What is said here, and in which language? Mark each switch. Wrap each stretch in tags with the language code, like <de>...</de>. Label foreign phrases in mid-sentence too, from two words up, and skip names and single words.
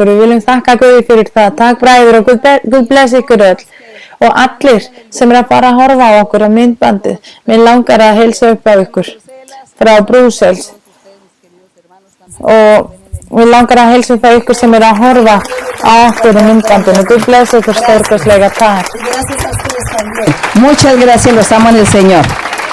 <is>Við viljum þakka Guði fyrir það. Takk bræður og Guð blessi ykkur öll og allir sem er að bara horfa á okkur á myndbandið. Mér langar að heilsa upp á ykkur frá Brussels og mér langar að heilsa upp á ykkur sem er að horfa á okkur á myndbandinu. Guð blessi ykkur stórkostlega. Takk.</is> <es>Gracias a ustedes también. Muchas gracias, los amo en el Señor.</es>